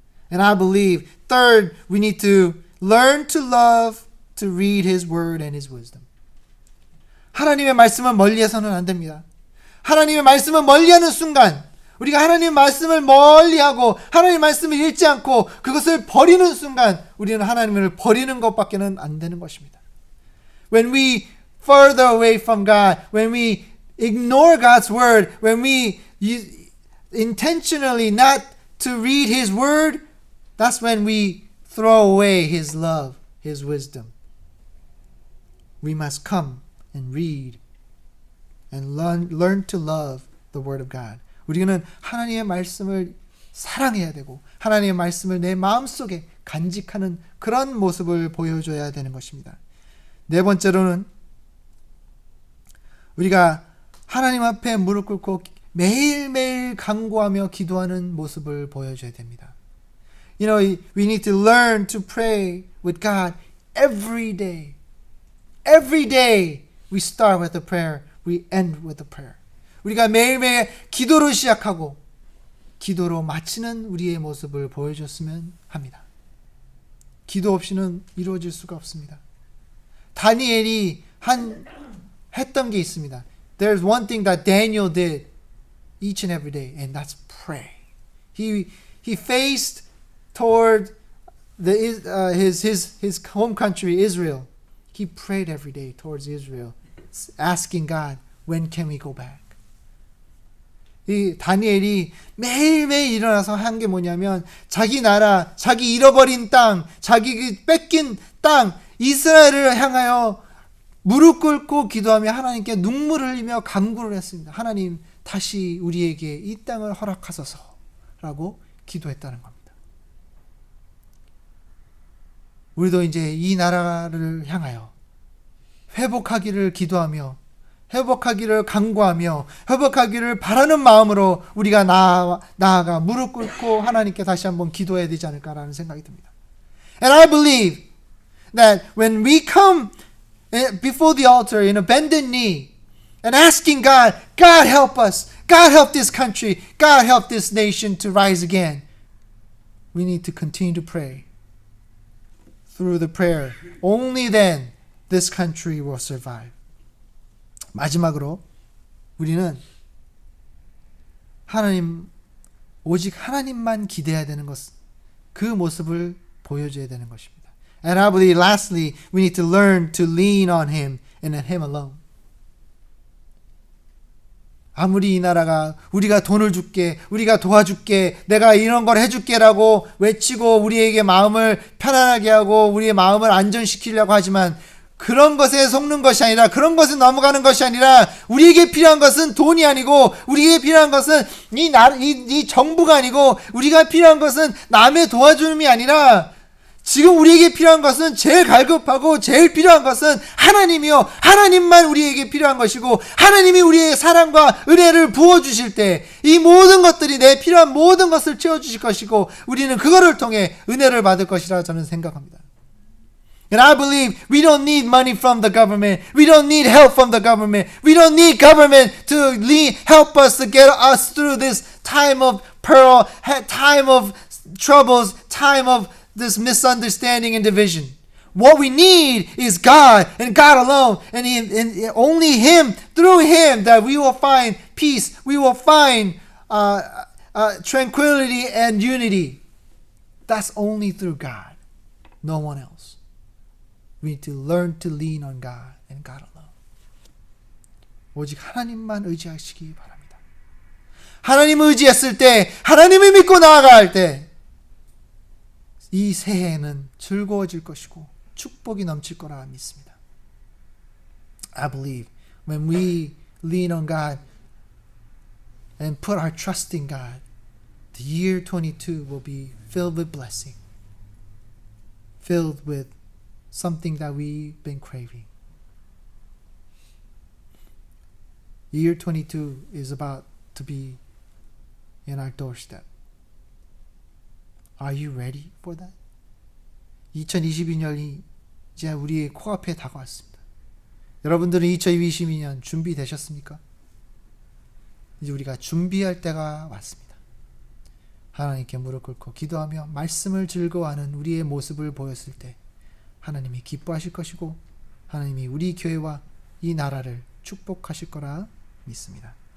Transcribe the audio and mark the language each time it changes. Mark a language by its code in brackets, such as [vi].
[en] And I believe, third, we need to learn to love, to read His word and His wisdom. [ko] 하나님의 말씀은 멀리해서는 안 됩니다. 하나님의 말씀을 멀리하는 순간 우리가 하나님의 말씀을 멀리하고 하나님의 말씀을 읽지 않고 그것을 버리는 순간 우리는 하나님을 버리는 것밖에는 안 되는 것입니다. [en] When we further away from God, when we ignore God's word, when we intentionally not to read His word, that's when we throw away His love, His wisdom. We must come and read and learn to love the word of God. [ko] 우리는 하나님의 말씀을 사랑해야 되고 하나님의 말씀을 내 마음속에 간직하는 그런 모습을 보여줘야 되는 것입니다. 네 번째로는 우리가 하나님 앞에 무릎 꿇고 매일매일 간구하며 기도하는 모습을 보여줘야 됩니다. [en] You know, we need to learn to pray with God every day. Every day we start with a prayer, we end with a prayer. [ko] 우리가 매일매일 기도로 시작하고 기도로 마치는 우리의 모습을 보여줬으면 합니다. 기도 없이는 이루어질 수가 없습니다. 다니엘이 했던 게 있습니다. [en] There's one thing that Daniel did each and every day, and that's pray. He faced toward his home country, Israel. He prayed every day towards Israel, asking God, when can we go back? [ko] 이 다니엘이 매일매일 일어나서 한 게 뭐냐면 자기 나라, 자기 잃어버린 땅, 자기 뺏긴 땅, 이스라엘을 향하여 무릎 꿇고 기도하며 하나님께 눈물을 흘리며 간구를 했습니다. 하나님, 다시 우리에게 이 땅을 허락하소서라고 기도했다는 겁니다. 우리도 이제 이 나라를 향하여 회복하기를 기도하며 회복하기를 간구하며 회복하기를 바라는 마음으로 우리가 나아가 무릎 꿇고 하나님께 다시 한번 기도해야 되지 않을까라는 생각이 듭니다. [en] And I believe that when we come before the altar in a bended knee and asking God, God help us, God help this country, God help this nation to rise again, we need to continue to pray. Through the prayer, only then this country will survive. [ko] 마지막으로 우리는 오직 하나님만 기대해야 되는 것, 그 모습을 보여줘야 되는 것입니다. [en] And I believe lastly, we need to learn to lean on Him and on Him alone. [ko] 아무리 이 나라가 우리가 돈을 줄게, 우리가 도와줄게, 내가 이런 걸 해줄게라고 외치고 우리에게 마음을 편안하게 하고 우리의 마음을 안전시키려고 하지만 그런 것에 속는 것이 아니라, 그런 것에 넘어가는 것이 아니라, 우리에게 필요한 것은 돈이 아니고, 우리에게 필요한 것은 이 정부가 아니고, 우리가 필요한 것은 남의 도와줌이 아니라, 지금 우리에게 필요한 것은, 제일 갈급하고 제일 필요한 것은 하나님이요, 하나님만 우리에게 필요한 것이고, 하나님이 우리의 사랑과 은혜를 부어주실 때 이 모든 것들이, 내 필요한 모든 것을 채워주실 것이고, 우리는 그거를 통해 은혜를 받을 것이라 저는 생각합니다. [en] And I believe we don't need money from the government. We don't need help from the government. We don't need government to help us to get us through this time of peril, time of troubles, time of this misunderstanding and division. What we need is God and God alone, and only Him, through Him, that we will find peace. We will find tranquility and unity. That's only through God, no one else. We need to learn to lean on God and God alone. [ko] 오직 하나님만 의지하시기 바랍니다. 하나님을 의지했을 때, 하나님을 믿고 나아갈 때, 이 새해에는 즐거워질 것이고 축복이 넘칠 거라 믿습니다. [en] I believe when we lean on God and put our trust in God, the year 22 will be filled with blessing, filled with something that we've been craving. Year 22 is about to be in our doorstep. Are you ready for that? [ko] 2022년이 이제 우리의 코앞에 다가왔습니다. 여러분들은 2022년 준비되셨습니까? 이제 우리가 준비할 때가 왔습니다. 하나님께 무릎 꿇고 기도하며 말씀을 즐거워하는 우리의 모습을 보였을 때 하나님이 기뻐하실 것이고 하나님이 우리 교회와 이 나라를 축복하실 거라 믿습니다.